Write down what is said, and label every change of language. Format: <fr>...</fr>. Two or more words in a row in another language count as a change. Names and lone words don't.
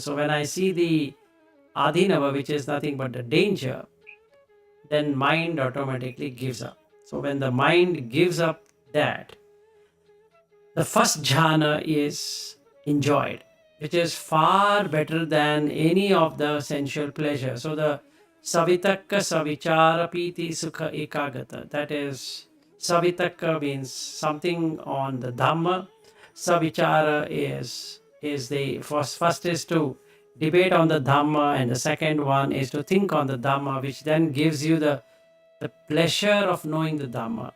<en>So when I see the adhinava, which is nothing but the danger, then mind automatically gives up. So when the mind gives up that, the first jhana is enjoyed, which is far better than any of the sensual pleasure. So the</en> <pi>savitakka savichara piti sukha ekagata,</pi> <en>that is, savitakka means something on the Dhamma. Savichara is the first is to debate on the Dhamma, and the second one is to think on the Dhamma, which then gives you the pleasure of knowing the Dhamma.</en>